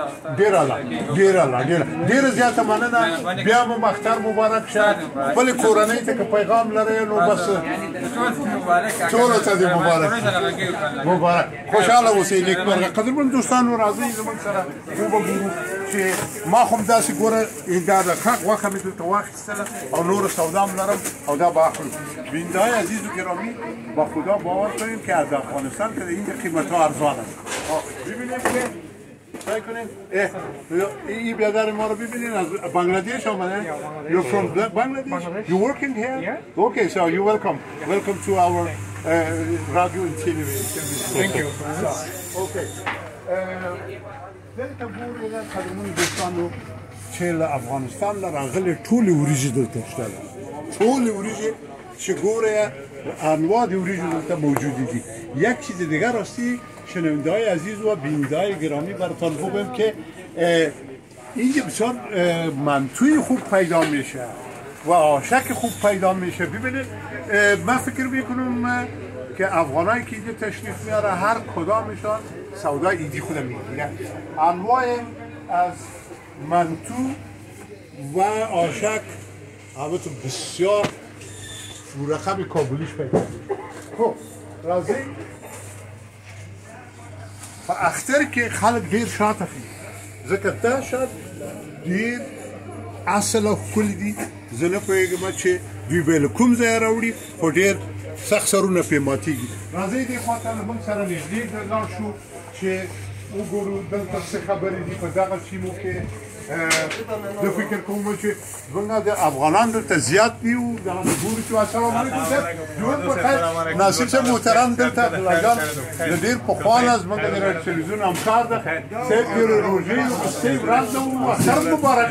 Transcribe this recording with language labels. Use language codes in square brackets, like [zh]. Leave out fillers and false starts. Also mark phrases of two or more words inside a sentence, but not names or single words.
[ps] ډېره ډېره زیاته مننه بیا مو اختر مبارک شه خپلې کورنۍ ته که پیغام لرئ نو بس ټولو ته دې مبارک خوشحاله اوسئ نیکمرغه قدرمن دوستانو راځئ زموږ سره وګورو چې ما خو همداسې ګوره دا د غوښه مې دلته واخیستله او نوره سودا هم لرم او دا به اخلو [fa] بیننده‌های عزیز و گرامی با خدا باور کنیم که از افغانستان که این قیمت‌ها ارزان است ببینیم که ترای کنیم این بیادر ما رو ببینین از بنگلادیش آمده [en] You're from Bangladesh? You working here? Okay, so you're welcome to our radio and television. Thank you. [ps] Okay. دلته ګورئ قدرمنو دوستانو چې له افغانستان نه راغلې ټولې وریجې دلته شته ټولې وریجې چې ګورئ انواع د وریجو دلته موجودی دي [fa] یک چیز دیگر راستی شنونده‌های عزیز و بیننده‌های گرامی براتون بگم که اینجا بسیار منتوی خوب پیدا میشه و آشک خوب پیدا میشه ببینید من فکر میکنم که افغانایی که اینجا تشریف میاره هر کدامشان سودای ایدی خودم میگیرن انواع از منتو و آشک البته بسیار رقم کابلیش پیدا خب راضی [ps] په اختر کې خلک ډیر شاته دي ځکه دا شات ډیر اصل او ښکلي دي زه نه پوهېږم چې دوی به له کوم ځایه راوړي خو ډیر سخت سرونه پرې ماتېږي راځئ دې خواته له موږ سره نږدې لاړ شو چې وګورو دلته څه خبرې دي په دغه سیمو کې زه فکر کوم چې زموږ د افغانان دلته زیات دي او دغه ګورو چې [ar] السلام علیکم [ps] صاحب ژوند په خیر ناصر صاحب محترم دلته لګان د ډېر پخوا نه زموږ د راډیو تلویزیون همکار ده صاحب د روژې وروستۍ ورځ ده او اختر مبارک